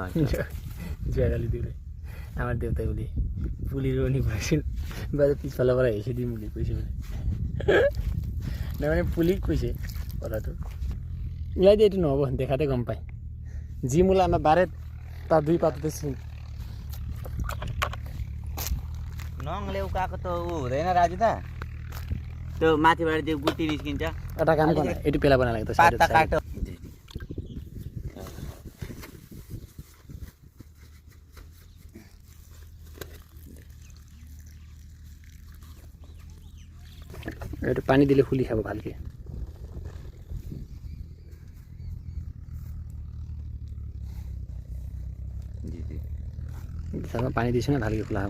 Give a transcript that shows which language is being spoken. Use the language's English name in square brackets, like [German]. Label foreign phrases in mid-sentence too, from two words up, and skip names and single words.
[Assamese] যোৱাকালি দিলে আমাৰ দেউতাই বুলি পুলি ৰোৱনী কৰিছিল, পিছফালৰ পৰা আহিছে দিম বুলি কৈছে বোলে। তাৰমানে পুলিক কৈছে কথাটো, ওলাই দিয়ে এইটো নহ'ব, দেখাতে গম পায়। যি মূলা আমাৰ বাৰীত তাৰ 2 পাততে চিন। [Nepali] नङ लेउकाको त ऊ हुँदैन राजु दा, त्यो माथिबाट त्यो गुटी निस्किन्छ। एउटा काम गर्न, यति पेला बनाएको त पाता काटो। [Assamese] এইটো পানী দিলে ফুলি খাব ভালকে। পানী দিছে না ভালকে খোলা হ'ব।